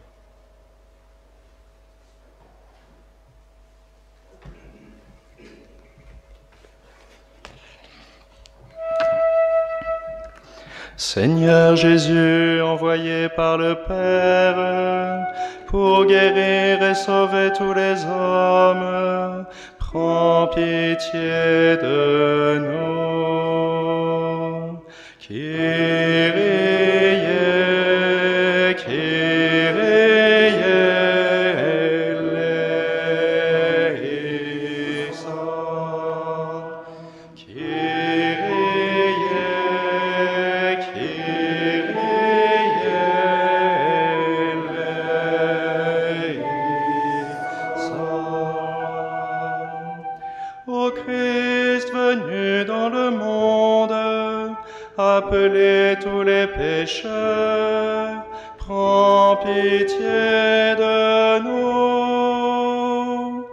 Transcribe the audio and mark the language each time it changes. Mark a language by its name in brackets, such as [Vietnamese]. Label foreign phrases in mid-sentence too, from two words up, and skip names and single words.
[French] Seigneur Jésus, envoyé par le Père pour guérir et sauver tous les hommes, prends pitié de nous. [Greek] Kyrie, Kyrie eleison. [French] Ô Christ venu dans le monde, appelez tous les pécheurs, prends pitié de nous.